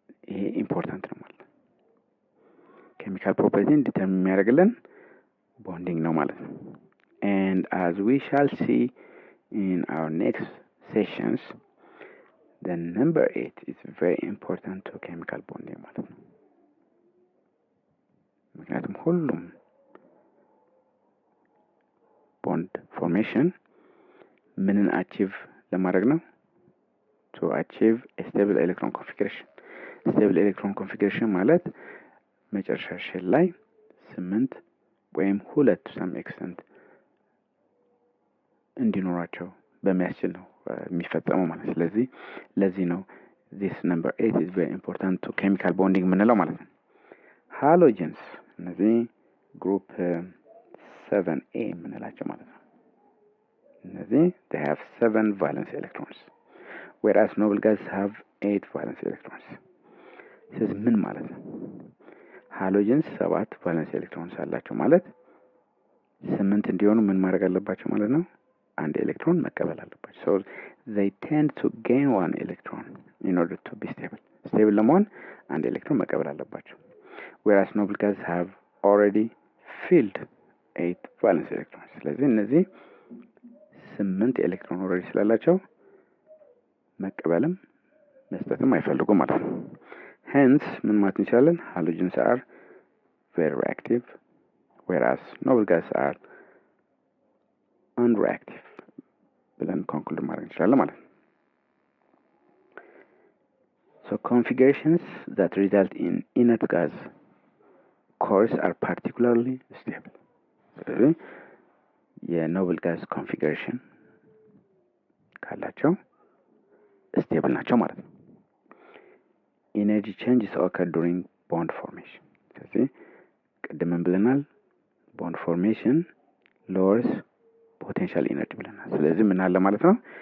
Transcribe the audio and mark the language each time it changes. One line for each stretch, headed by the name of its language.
Amharic: ይሄ ኢምፖርታንት ነው ማለት ነው። ኬሚካል ፕሮፐርቲን ዲተርሚን የሚያደርግልን ቦንዲንግ ነው ማለት ነው።
English: And as we shall see in our next sessions, the number 8 is very important to chemical bonding
Amharic: ማለት ነው። ምክንያቱም ሁሉም ቦንድ ፎርሜሽን ምንን አቺቭ ለማድረግ ነው?
English: to achieve a stable electron configuration. stable electron configuration
Amharic: ማለት መጨረሻ ሼል ላይ 8 ወይም 2
English: to some extent
Amharic: እንዲኖራቸው በሚያስችል ነው የሚፈጸመው ማለት ነው። ስለዚህ ለዚህ ነው
English: this number 8 is very important to chemical bonding
Amharic: ምንለው ማለት ነው። ሃሎጀንስ እነዚህ ግሩፕ 7A ምንላቸው ማለት ነው። እነዚህ
English: they have 7 valence electrons, whereas noble gases have 8 valence electrons.
Amharic: ስለዚህ ምን ማለት ነው? ሃሎጀንስ 7 valence electrons አላቸው ማለት 8 እንዲሆኑ ምን ማድረግ አለባቸው ማለት ነው? አንድ ኤሌክትሮን መቀበል አለባቸው።
English: so they tend to gain one electron in order to be stable.
Amharic: stable ለመሆን አንድ ኤሌክትሮን መቀበል አለባቸው.
English: whereas noble gases have already filled 8 valence electrons.
Amharic: ስለዚህ እነዚህ 8 ኤሌክትሮን ኦልሬዲ ስላላቸው መቀበልም መስጠትም አይፈልጉም ማለት ነው። hence ምን ማለት እንችላለን?
English: halogens are very reactive, whereas noble gases are unreactive
Amharic: ብለን ኮንክሉድ ማድረግ እንችላለን ማለት ነው።
English: so configurations that result in inert gas cores are particularly stable.
Amharic: ስለዚህ የኖብል ጋዝ ኮንፊግሬሽን ካላቸው ስቴብል ናቸው ማለት ነው። ኢነርጂ ቼንጅስ ኦከር ዱሪንግ ቦንድ ፎርሜሽን። ስለዚህ ቅድም ብለናል ቦንድ ፎርሜሽን ሎወርስ ፖቴንሻል ኢነርጂ ብለናል። ስለዚህ ምን አለ ማለት ነው?